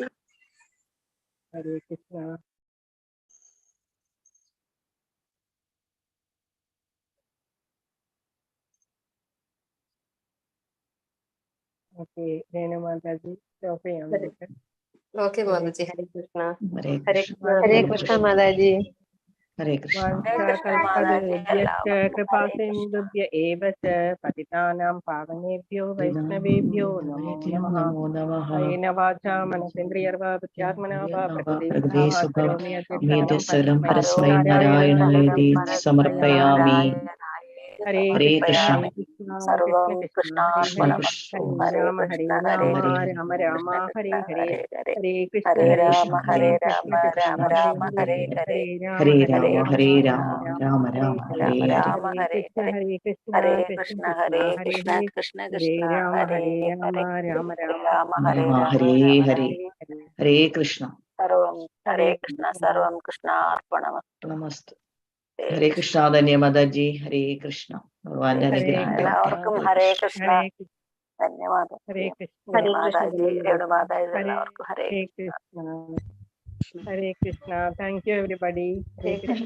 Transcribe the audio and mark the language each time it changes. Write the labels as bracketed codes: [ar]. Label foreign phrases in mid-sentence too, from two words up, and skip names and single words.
[ml] ഹരേ കൃഷ്ണ. ഓക്കെ, രേണു മാതാജി സ്റ്റോപ്പ് ചെയ്യാം. ഓക്കെ മാതാജി. ഹരേ കൃഷ്ണ. ഹരേ കൃഷ്ണ മാതാജി. ഹരേ കൃഷ്ണ. [sa] കൃപാ സിന്ധുഭ്യ ഏവ ച പതിതാനാം പാവനേഭ്യോ വൈഷ്ണവേഭ്യോ നമോ നമഃ. കായേന വാചാ മനസേന്ദ്രിയർവാ ബുദ്ധ്യാത്മനാ വാ പ്രകൃതേ സ്വഭാവാത് കരോമി സകലം പരസ്മൈ നാരായണായേതി സമർപ്പയാമി. ഹരേ കൃഷ്ണ. സർവം കൃഷ്ണാർപ്പണമസ്തു. ഹരേ രാമ രാമ രാമ ഹരേ ഹരേ. ഹരേ കൃഷ്ണ ഹരേ രാമ ഹരേ രാമ രാമ രാമ ഹരേ ഹരേ. ഹരേ രാമ ഹരേ രാമ രാമ രാമ ഹരേ രാമ ഹരേ ഹരേ. ഹരേ കൃഷ്ണ ഹരേ കൃഷ്ണ ഹരേ കൃഷ്ണ കൃഷ്ണ കൃഷ്ണ ഹരേ ഹരേ. രാമ രാമ രാമ ഹരേ ഹരേ ഹരേ. ഹരേ കൃഷ്ണ. സർവം ഹരേ കൃഷ്ണ സർവം കൃഷ്ണാർപ്പണമസ്തു. [ml] നമസ്തേ. ഹരേ കൃഷ്ണ ധന്യ മാതാജി. ഹരേ കൃഷ്ണ. ഭഗവാന്റെ അനുഗ്രഹം എല്ലാവർക്കും ഹരേ കൃഷ്ണ. ധന്യവാദം. ഹരേ കൃഷ്ണ. ഹരേ കൃഷ്ണ. മാതാജി, രേണുമാതാജി, എല്ലാവർക്കും ഹരേ കൃഷ്ണ. ഹരേ കൃഷ്ണ. [en] thank you everybody. [ml] ഹരേ കൃഷ്ണ.